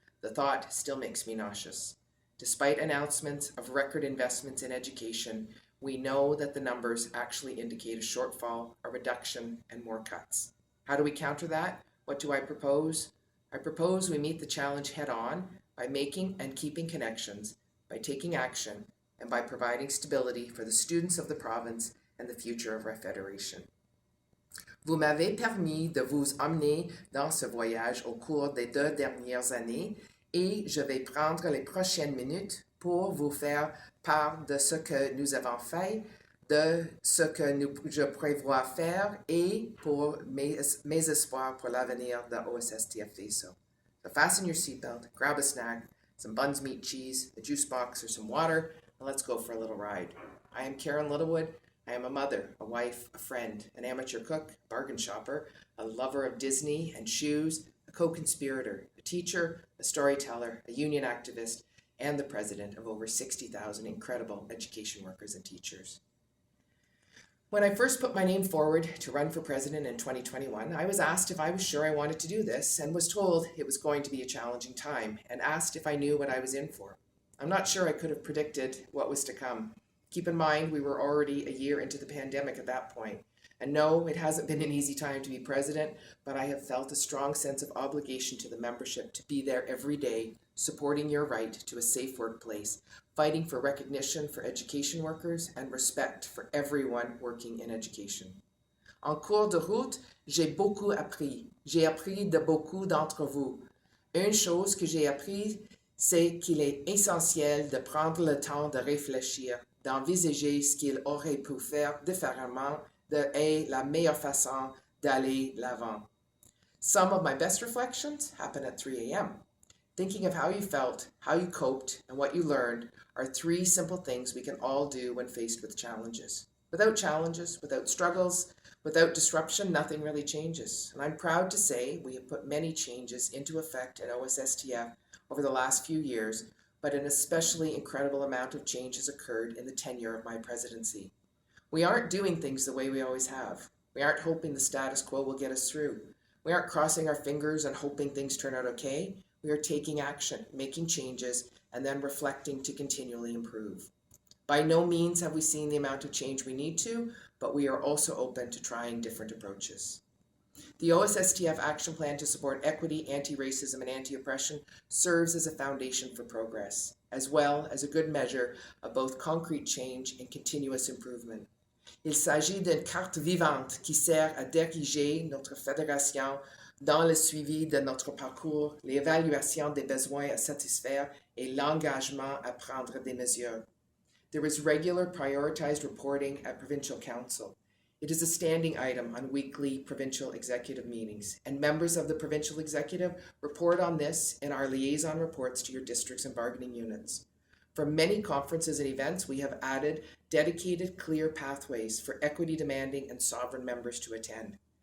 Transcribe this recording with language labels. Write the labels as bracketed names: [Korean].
[English] The thought still makes me nauseous. Despite announcements of record investments in education, we know that the numbers actually indicate a shortfall, a reduction, and more cuts. How do we counter that? What do I propose? I propose we meet the challenge head on by making and keeping connections, by taking action, and by providing stability for the students of the province and the future of our federation. [French] Vous m'avez permis de vous emmener dans ce voyage au cours des 2 dernières années et je vais prendre les prochaines minutes pour vous faire part de ce que nous avons fait, de ce que je prévois faire et pour mes espoirs pour l'avenir de OSSTF BASO. [English] So fasten your seatbelt, grab a snack, some buns, meat, cheese, a juice box, or some water, and let's go for a little ride. I am Karen Littlewood. I am a mother, a wife, a friend, an amateur cook, bargain shopper, a lover of Disney and shoes, a co-conspirator, a teacher, a storyteller, a union activist, and the president of over 60,000 incredible education workers and teachers. When I first put my name forward to run for president in 2021, I was asked if I was sure I wanted to do this and was told it was going to be a challenging time and asked if I knew what I was in for. I'm not sure I could have predicted what was to come. Keep in mind, we were already a year into the pandemic at that point. And no, it hasn't been an easy time to be president, but I have felt a strong sense of obligation to the membership to be there every day, supporting your right to a safe workplace, fighting for recognition for education workers and respect for everyone working in education. [French] En cours de route, j'ai beaucoup appris. J'ai appris de beaucoup d'entre vous. Une chose que j'ai appris, c'est qu'il est essentiel de prendre le temps de réfléchir, d'envisager ce qu'il aurait pu faire différemment est la meilleure façon d'aller l'avant. [English] Some of my best reflections happen at 3 a.m. Thinking of how you felt, how you coped, and what you learned are 3 simple things we can all do when faced with challenges. Without challenges, without struggles, without disruption, nothing really changes. And I'm proud to say we have put many changes into effect at OSSTF over the last few years, but an especially incredible amount of change has occurred in the tenure of my presidency. We aren't doing things the way we always have. We aren't hoping the status quo will get us through. We aren't crossing our fingers and hoping things turn out okay. We are taking action, making changes, and then reflecting to continually improve. By no means have we seen the amount of change we need to, but we are also open to trying different approaches. The OSSTF Action Plan to support equity, anti-racism, and anti-oppression serves as a foundation for progress, as well as a good measure of both concrete change and continuous improvement. [French] Il s'agit d'une carte vivante qui sert à diriger notre fédération dans le suivi de notre parcours, l'évaluation des besoins à satisfaire et l'engagement à prendre des mesures. [English] There is regular prioritized reporting at Provincial Council. It is a standing item on weekly provincial executive meetings, and members of the provincial executive report on this in our liaison reports to your districts and bargaining units. For many conferences and events, we have added dedicated, clear pathways for equity demanding and sovereign members to attend.